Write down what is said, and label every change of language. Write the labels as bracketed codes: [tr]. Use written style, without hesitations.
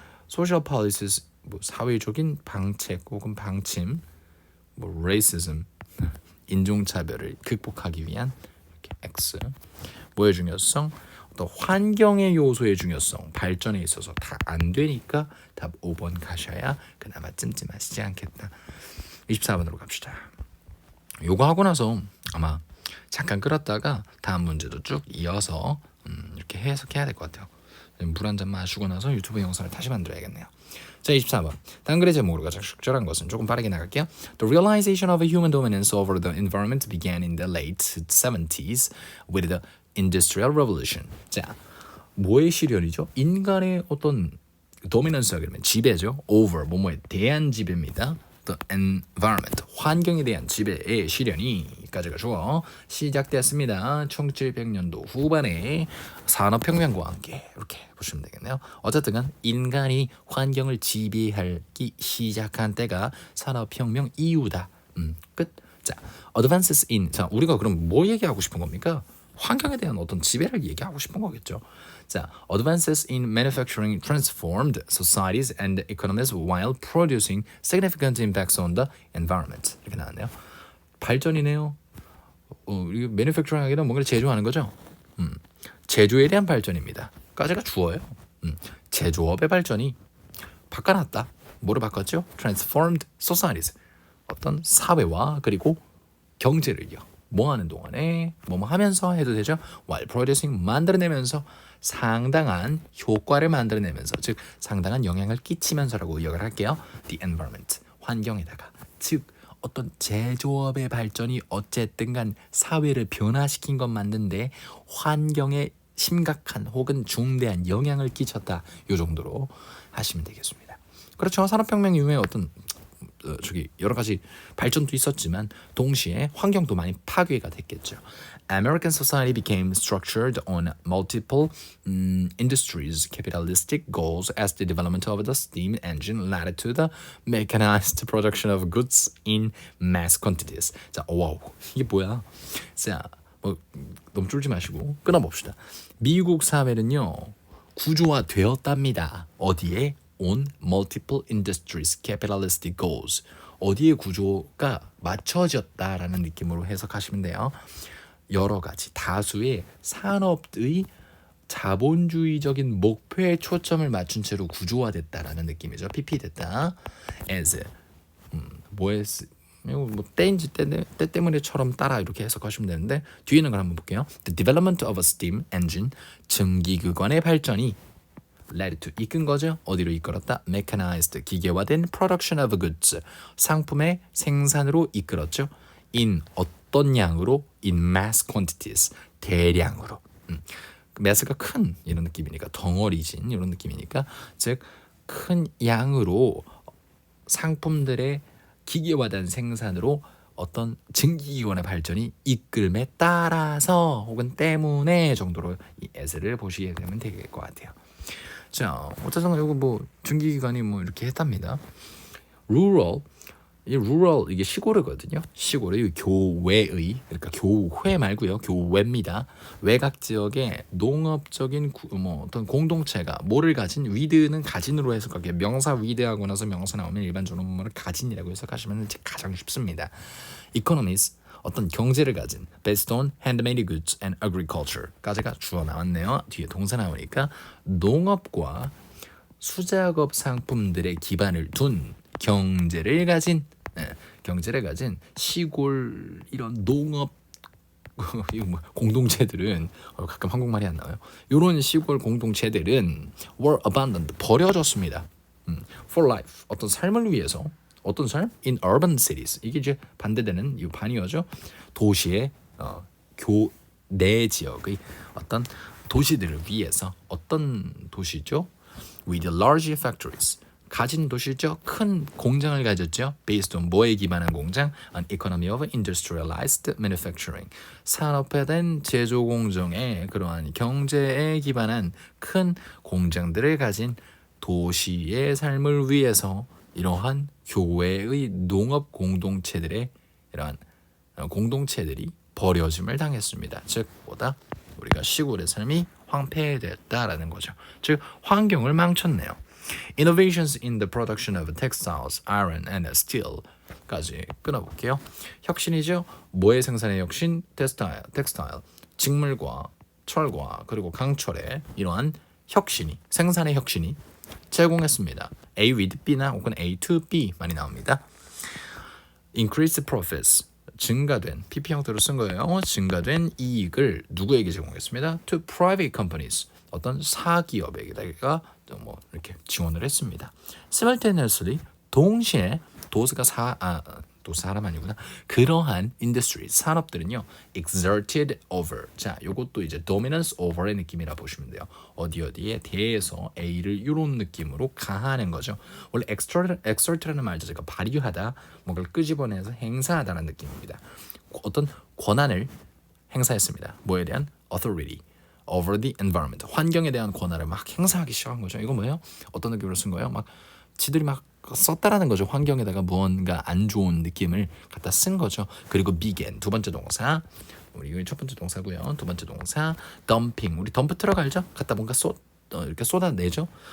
[ko] social policies, 뭐 사회적인 방책 혹은 방침, 뭐 racism, 인종차별을 극복하기 위한 이렇게 X, 뭐의 중요성, 어떤 환경의 요소의 중요성, 발전에 있어서 다 안 되니까 답 5번 가셔야 그나마 찜찜하시지 않겠다. 24번으로 갑시다. 요거 하고 나서 아마 잠깐 끌었다가 다음 문제도 쭉 이어서 이렇게 해석해야 될 것 같아요. 물 한 잔 마시고 나서 유튜브 영상을 다시 만들어야겠네요. 자, 24번. 다음 글의 제목으로 가장 적절한 것은 조금 빠르게 나갈게요. [en] The realization of a human dominance over the environment began in the late 70s with the Industrial Revolution. [ko] 자, 뭐의 실현이죠? 인간의 어떤 dominance가 그러면 지배죠. over, 뭐뭐에 대한 지배입니다. The environment, 환경에 대한 지배의 실현이 까지가 주어 시작되었습니다. 1700년도 후반에 산업혁명과 함께 이렇게 보시면 되겠네요. 어쨌든 인간이 환경을 지배하기 시작한 때가 산업혁명 이후다. 끝. 자, [en] advances in. [ko] 자, 우리가 그럼 뭐 얘기하고 싶은 겁니까? 환경에 대한 어떤 지배를 얘기하고 싶은 거겠죠. [en] 자, advances in manufacturing transformed societies and economies while producing significant impacts on the environment. [ko] 이렇게 나왔네요. 발전이네요. 이게 manufacturing 하기는 뭔가를 제조하는 거죠. 제조에 대한 발전입니다. 까지가 주어요. 제조업의 발전이 바꿔놨다. 뭐를 바꿨죠? [en] transformed societies. [ko] 어떤 사회와 그리고 경제를요. 뭐 하는 동안에 뭐뭐 하면서 해도 되죠. [en] while producing, [ko] 만들어내면서 상당한 효과를 만들어내면서, 즉 상당한 영향을 끼치면서라고 요약을 할게요. [en] the environment, [ko] 환경에다가. 즉 어떤 제조업의 발전이 어쨌든 간 사회를 변화시킨 건 맞는데 환경에 심각한 혹은 중대한 영향을 끼쳤다. 요 정도로 하시면 되겠습니다. 그렇죠. 산업혁명 이후에 어떤 여러 가지 발전도 있었지만 동시에 환경도 많이 파괴가 됐겠죠. [en] American society became structured on multiple industries, capitalistic goals as the development of the steam engine led to the mechanized production of goods in mass quantities. [ko] 자, 와우, 이게 뭐야? 자, 뭐 너무 쫄지 마시고 끊어봅시다. 미국 사회는요 구조화되었답니다. 어디에? [en] on multiple industries, capitalistic goals. [ko] 어디에 구조가 맞춰졌다라는 느낌으로 해석하시면 돼요. 여러 가지 다수의 산업의 자본주의적인 목표에 초점을 맞춘 채로 구조화됐다라는 느낌이죠. PP됐다. as 뭐 때인지 때 때문에처럼 따라 이렇게 해석하시면 되는데 뒤에 있는 걸 한번 볼게요. [en] The development of a steam engine, [ko] 증기기관의 발전이 [en] led to, [ko] 이끈 거죠. 어디로 이끌었다? mechanized, 기계화된 production of goods, 상품의 생산으로 이끌었죠. in, 어떤 양으로? [en] in mass quantities, [ko] 대량으로. mass가 큰 이런 느낌이니까, 덩어리진 이런 느낌이니까, 즉 큰 양으로 상품들의 기계화된 생산으로 어떤 증기기관의 발전이 이끌음에 따라서 혹은 때문에 정도로 이 as를 보시게 되면 될 것 같아요. 자, 어쨌든 이거 뭐 증기기관이 뭐 이렇게 했답니다. rural, 이게 시골이거든요. 시골의 교외의, 그러니까 교회 말고요, 교외입니다. 외곽 지역의 농업적인 뭐 어떤 공동체가 뭐를 가진, 위드는 가진으로 해석할게요. 명사 위드하고 나서 명사 나오면 일반적으로 뭐를 가진이라고 해석하시면 가장 쉽습니다. [en] economies, [ko] 어떤 경제를 가진, [en] based on handmade goods and agriculture까지가 [ko] 주어 나왔네요. 뒤에 동사 나오니까 농업과 수작업 상품들의 기반을 둔 경제를 가진, 경제를 가진 시골 이런 농업 이거 뭐 공동체들은 가끔 한국말이 안 나와요. 이런 시골 공동체들은 [en] were abandoned [ko] 버려졌습니다. [en] For life [ko] 어떤 삶을 위해서 어떤 삶? [en] In urban cities [ko] 이게 이제 반대되는 이 반이어죠. 도시의 교내 지역의 어떤 도시들을 위해서 어떤 도시죠? [en] With large factories [ko] 가진 도시죠. 큰 공장을 가졌죠. Based on 뭐에 기반한 공장? [en] An economy of industrialized manufacturing. [ko] 산업화된 제조 공정의 그러한 경제에 기반한 큰 공장들을 가진 도시의 삶을 위해서 이러한 교회의 농업 공동체들의 이러한 공동체들이 버려짐을 당했습니다. 즉 보다 우리가 시골의 삶이 황폐됐다라는 거죠. 즉 환경을 망쳤네요. [en] Innovations in the production of textiles, iron and steel까지 [ko] 끊어볼게요. 혁신이죠. 뭐의 생산의 혁신? 텍스타일, 직물과 철과 그리고 강철의 이러한 혁신이 생산의 혁신이 제공했습니다. A with B나 혹은 A to B 많이 나옵니다. [en] Increased profits [ko] 증가된 PP 형태로 쓴 거예요. 증가된 이익을 누구에게 제공했습니다. [en] To private companies [ko] 어떤 사기업에게다가 뭐 이렇게 지원을 했습니다. Simultaneously 동시에 도스가 또 사람 아니구나. 그러한 인더스트리 산업들은요 [en] exerted over. [ko] 자, 요것도 이제 [en] dominance over [ko] 의 느낌이라 보시면 돼요. 어디에 대해서 A를 이런 느낌으로 가하는 거죠. 원래 exert라는 말 자체가 발휘하다, 뭔가를 끄집어내서 행사하다는 느낌입니다. 어떤 권한을 행사했습니다. 뭐에 대한 [en] authority over the environment. [ko] 환경에 대한 권한을 막 행사하기 시작한 거죠. 이거 뭐예요? 어떤 느낌으로 쓴 거예요? 막 지들이 막 썼다라는 거죠. 환경에다가 무언가 안 좋은 느낌을 갖다 쓴 거죠. 그리고 began 두 번째 동사, 우리 첫 번째 동사고요. 두 번째 동사 dumping. 우리 덤프 트럭 알죠? 갖다 뭔가 이렇게 쏟아내죠.